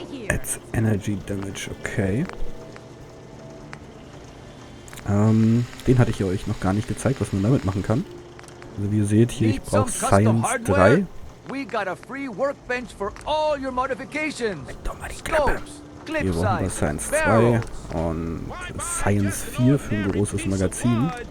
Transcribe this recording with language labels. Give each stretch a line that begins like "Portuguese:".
English: Adds Energy Damage, okay.
German: Den hatte ich euch noch gar nicht gezeigt, was man damit machen kann. Also wie ihr seht hier, ich brauche Science 3.
English: We got a free workbench for all your modifications.
German: Doch mal die Klappe. Hier brauchen wir Science 2 und Science 4 für ein großes Magazin.